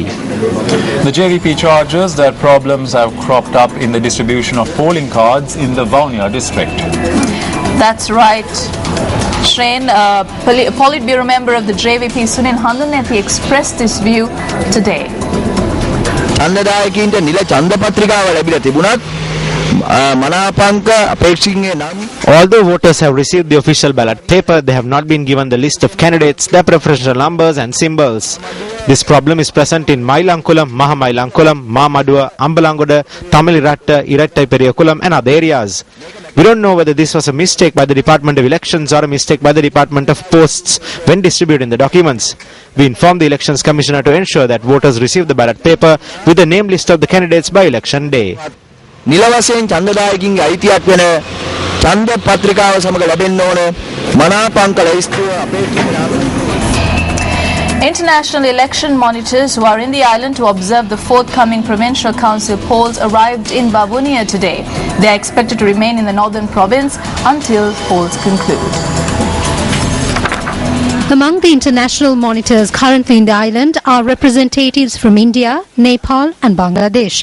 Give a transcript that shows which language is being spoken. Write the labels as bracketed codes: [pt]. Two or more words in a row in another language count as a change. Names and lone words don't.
[en] The JVP charges that problems have cropped up in the distribution of polling cards in the Vaunia district. That's right. Shane, Politburo member of the JVP Sunil Handaneti expressed this view today. [si] ඡන්දදායකයින්ට නිල ඡන්ද පත්‍රිකාව ලැබිලා තිබුණත් මනාපංක අපේක්ෂකගේ නම් [en] Although voters have received the official ballot paper, they have not been given the list of candidates, their preferential numbers and symbols. This problem is present in Mailankulam, Mahamailankulam, Mamadua, Ambalangoda, Tamiliratta, Irattaiperiyakkulam and other areas. We don't know whether this was a mistake by the Department of Elections or a mistake by the Department of Posts when distributing the documents. We informed the Elections Commissioner to ensure that voters receive the ballot paper with the name list of the candidates by election day. [si] නිල වශයෙන් ඡන්දදායකින්ගේ අයිතියක් වෙන ඡන්ද පත්‍රිකාව සමග ලැබෙන්න ඕන මනාපංක ලයිස්තුව අපේක්ෂිත නාම. [en] International election monitors who are in the island to observe the forthcoming provincial council polls arrived in Babunia today. They are expected to remain in the northern province until polls conclude. Among the international monitors currently in the island are representatives from India, Nepal and Bangladesh.